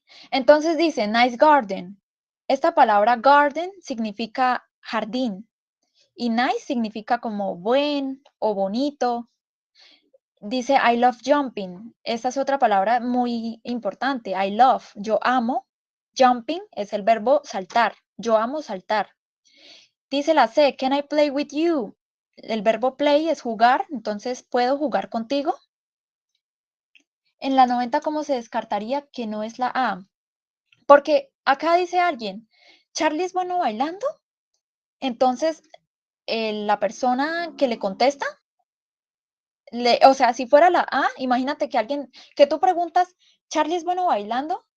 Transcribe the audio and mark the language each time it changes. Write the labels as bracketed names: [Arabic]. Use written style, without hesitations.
[Spanish] Entonces dice, [English] nice garden. [Spanish] Esta palabra garden significa jardín y nice significa como buen o bonito. Dice, [English] I love jumping. [Spanish] Esta es otra palabra muy importante. [English] I love, [Spanish] yo amo. Jumping es el verbo saltar. Yo amo saltar. Dice la C, [English] can I play with you? [Spanish] El verbo play es jugar, entonces ¿puedo jugar contigo? En la 90, ¿cómo se descartaría que no es la A? Porque acá dice alguien, Charlie es bueno bailando, entonces la persona que le contesta, o sea, si fuera la A, imagínate que alguien, que tú preguntas, Charlie es bueno bailando,